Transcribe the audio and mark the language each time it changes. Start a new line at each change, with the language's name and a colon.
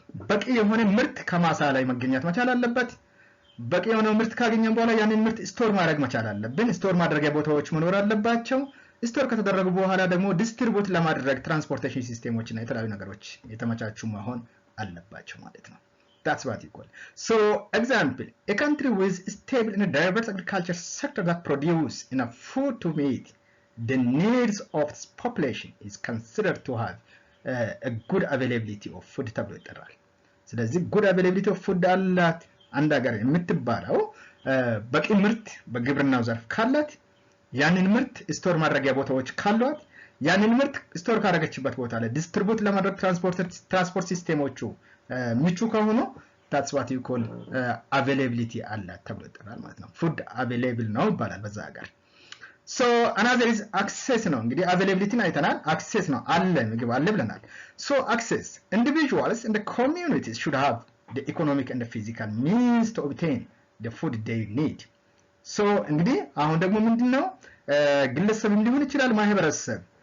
Amharic: በቂ የሆነ ምርት ከማሳ ላይ መገኘት መቻል አለበት። በቂ የሆነ ምርት ካገኘን በኋላ ያንን ምርት ስቶር ማድረግ መቻል አለብን። ስቶር ማድረጊያ ቦታዎች መኖር አለባቸው። ስቶር ከተደረጉ በኋላ ደግሞ ዲስትሪቢዩት ለማድረግ ትራንስፖርቴሽን ሲስተሞች እና የተለያዩ ነገሮች የተመቻቹ መሆን አለባቸው ማለት ነው።
English: That's what you call. So example, a country with stable and diverse agriculture sector that produce enough food to meet the needs of its population is considered to have a good availability of food
Amharic: ተብሎ ይጠራል። ስለዚህ good availability of food አላት አንድ ሀገር የምትባለው በቂ ምርት በግብርናው ዘርፍ ካላት፣ ያንን ምርት ስቶር ማድረጊያ ቦታዎች ካሏት፣ ያንን ምርት ስቶር ካደረገችበት ቦታ ላይ ዲስትሪቢዩት ለማድረግ ትራንስፖርት ሲስተሞቹ ምቹ ከሆኑ
English: that's what you call availability
Amharic: አላት ተብሎ ይጠራል ማለት ነው
English: food available
Amharic: ነው ይባላል በዛ ሀገር
English: so another is access
Amharic: ነው እንግዲህ
English: availability
Amharic: አይተናል
English: access
Amharic: ነው አለ ምግብ አለ ብለናል
English: so access individuals and the communities should have the economic and the physical means to obtain the food they need so
Amharic: እንግዲህ አሁን ደግሞ ምንድነው ግለሰብም ሊሆን ይችላል ማህበረሰብ